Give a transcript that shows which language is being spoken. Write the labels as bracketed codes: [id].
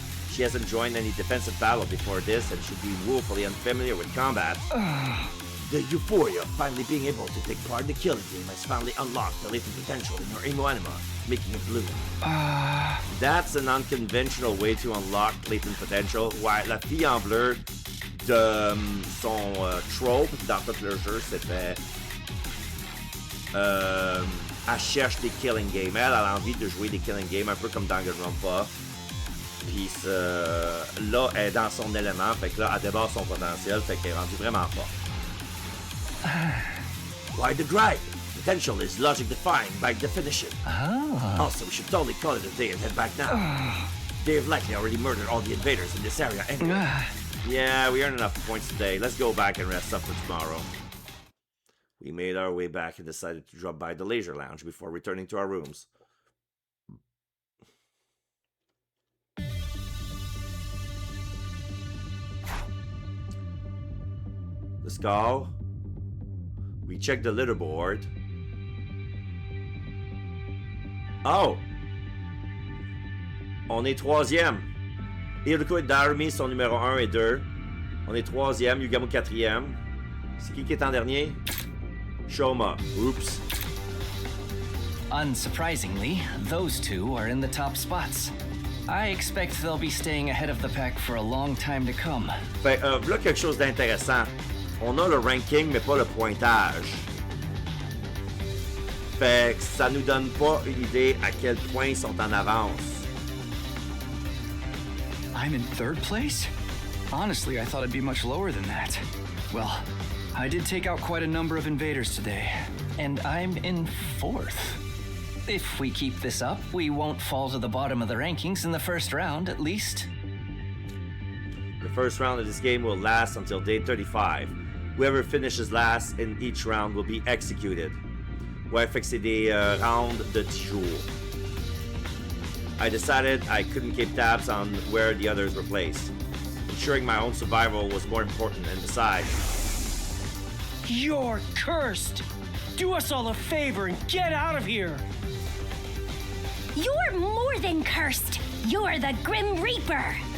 [en] She hasn't joined any defensive battle before this and should be woefully unfamiliar with combat. The euphoria of finally being able to take part in the killing game has finally unlocked the latent potential in your emo anima, making it bloom. That's an unconventional way to unlock latent potential. [fr] Ouais, la fille en bleu de son trope dans tout le jeu, c'était elle cherche des killing games. Elle a envie de jouer des killing games, un peu comme Danganronpa. Puis là, elle est dans son élément, fait que là, elle débarque son potentiel, fait qu'elle est rendue vraiment forte. [en] Why the grind? Potential is logic defined by definition. Also, we should totally call it a day and head back now. They've likely already murdered all the invaders in this area anyway. Yeah, we earned enough points today. Let's go back and rest up for tomorrow. We made our way back and decided to drop by the leisure lounge before returning to our rooms. The skull. We checked the leaderboard. Oh! [fr] On est troisième. Hiriko et Darumi sont numéro 1 et 2. On est troisième, Yugamo quatrième. C'est qui est en dernier? Shoma. Oops. [en] Unsurprisingly, those two are in the top spots. I expect they'll be staying ahead of the pack for a long time to come. [fr] Fait, voilà quelque chose d'intéressant. On a le ranking, mais pas le pointage. Fait que ça nous donne pas une idée à quel point ils sont en avance. [en] I'm in third place? Honestly, I thought I'd be much lower than that. Well, I did take out quite a number of invaders today, and I'm in fourth. If we keep this up, we won't fall to the bottom of the rankings in the first round, at least. The first round of this game will last until day 35. Whoever finishes last in each round will be executed. [fr] Ouais, fait que c'est des rounds de 10 jours. [en] I decided I couldn't keep tabs on where the others were placed. Ensuring my own survival was more important, and besides... You're cursed! Do us all a favor and get out of here! You're more than cursed! You're the Grim Reaper!